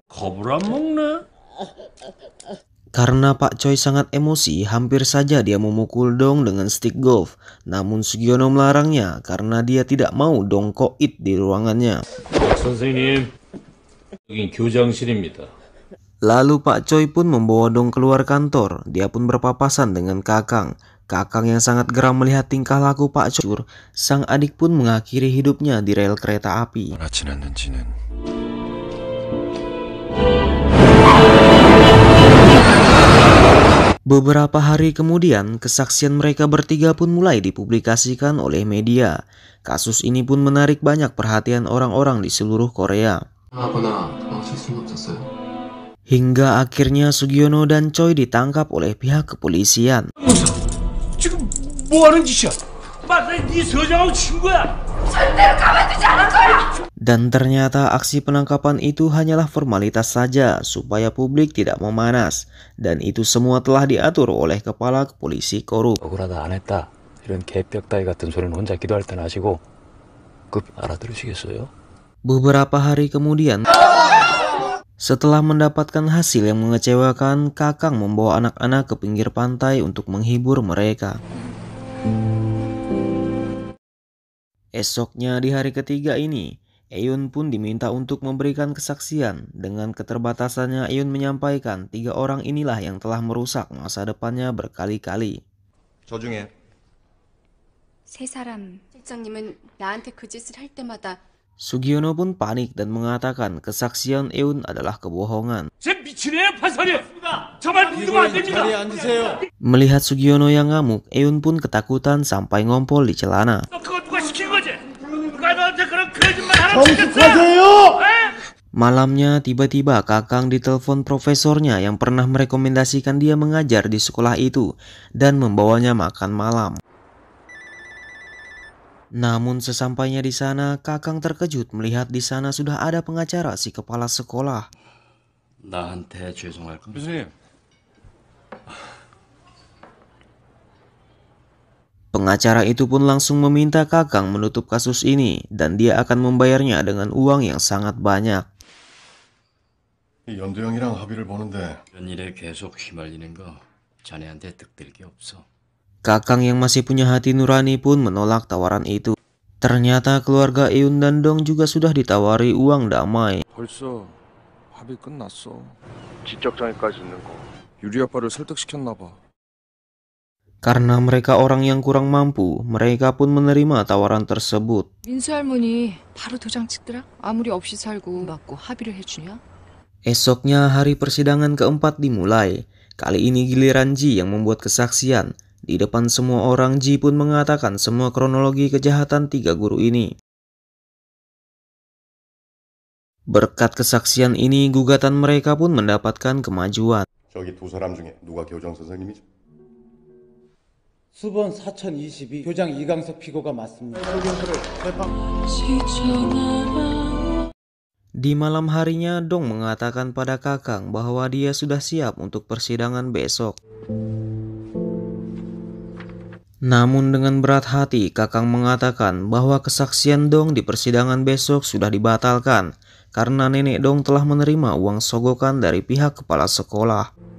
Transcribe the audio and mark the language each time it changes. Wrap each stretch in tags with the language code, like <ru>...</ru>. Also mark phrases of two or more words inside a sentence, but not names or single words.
<ko>겁을 안 먹네.</ko> <id>Karena Pak Choi sangat emosi, hampir saja dia memukul Dong dengan stick golf. Namun Sugiono melarangnya karena dia tidak mau Dong koit di ruangannya.</id> <ko>선생님, 여긴 교장실입니다.</ko> <id>Lalu Pak Choi pun membawa Dong keluar kantor. Dia pun berpapasan dengan Kakang. Kakang yang sangat geram melihat tingkah laku Pak Choi. Sang adik pun mengakhiri hidupnya di rel kereta api.</id> <ko>얼마나 지났는지는</ko> <id>Beberapa hari kemudian, kesaksian mereka bertiga pun mulai dipublikasikan oleh media. Kasus ini pun menarik banyak perhatian orang-orang di seluruh Korea. Hingga akhirnya Sugiono dan Choi ditangkap oleh pihak kepolisian.</id> <ko>지금 뭐 하는 짓이야? 맞아, 네 서장하고 친구야.</ko> <id>Dan ternyata aksi penangkapan itu hanyalah formalitas saja supaya publik tidak memanas. Dan itu semua telah diatur oleh kepala polisi korup.</id> <ko>억울하다 안 했다 이런 개벽 따위 같은 소리는 혼자 기도할 때는 하시고 그 알아들으시겠어요?</ko> <id>Beberapa hari kemudian, setelah mendapatkan hasil yang mengecewakan, Kakang membawa anak-anak ke pinggir pantai untuk menghibur mereka. Esoknya di hari ketiga ini, Eun pun diminta untuk memberikan kesaksian. Dengan keterbatasannya, Eun menyampaikan 3 orang inilah yang telah merusak masa depannya berkali-kali.</id> <ko>저 중에 세 사람. 실장님은 나한테 그 짓을 할 때마다</ko> <id>Sugiono pun panik dan mengatakan kesaksian Eun adalah kebohongan.</id> <ko>제 미친애야 판사님. 저말 믿으면 안 됩니다.</ko> <id>Melihat Sugiono yang ngamuk, Eun pun ketakutan sampai ngompol di celana.</id> <ko>그거 누가 시킨 거지? 누가 너한테 그런 거짓말 하라고 시켰어?</ko> <id>Malamnya, tiba-tiba Kakang ditelepon profesornya yang pernah merekomendasikan dia mengajar di sekolah itu dan membawanya makan malam. Namun sesampainya di sana, Kakang terkejut melihat di sana sudah ada pengacara si kepala sekolah.</id> <ko>나한테 죄송할 겁니다. 교수님,</ko> <id>Pengacara itu pun langsung meminta Kakang menutup kasus ini dan dia akan membayarnya dengan uang yang sangat banyak.</id> <ko>이 연두형이랑 합의를 보는데 이런 일에 계속 휘말리는 거 자네한테 득될 게 없어.</ko> <id>Kakang yang masih punya hati nurani pun menolak tawaran itu. Ternyata keluarga Eun dan Dong juga sudah ditawari uang damai.</id> <ko>벌써 합의 끝났어. 지적장애까지 있는 거. 유리 아빠를 설득시켰나 봐.</ko> <id>Karena mereka orang yang kurang mampu, mereka pun menerima tawaran tersebut.</id> <ko>민수 할머니 바로 도장 찍더라. 아무리 없이 살고 맞고 합의를 해주냐?</ko> <id>Esoknya hari persidangan keempat dimulai. Kali ini giliran Ji yang membuat kesaksian. Di depan semua orang, Ji pun mengatakan semua kronologi kejahatan 3 guru ini. Berkat kesaksian ini, gugatan mereka pun mendapatkan kemajuan.</id> <ko>저기 두 사람 중에 누가 교장 선생님이죠? 수번 4022 교장 이강석 피고가 맞습니다.</ko> <id>Di malam harinya, Dong mengatakan pada Kakang bahwa dia sudah siap untuk persidangan besok. Namun dengan berat hati, Kakang mengatakan bahwa kesaksian Dong di persidangan besok sudah dibatalkan karena nenek Dong telah menerima uang sogokan dari pihak kepala sekolah.</id>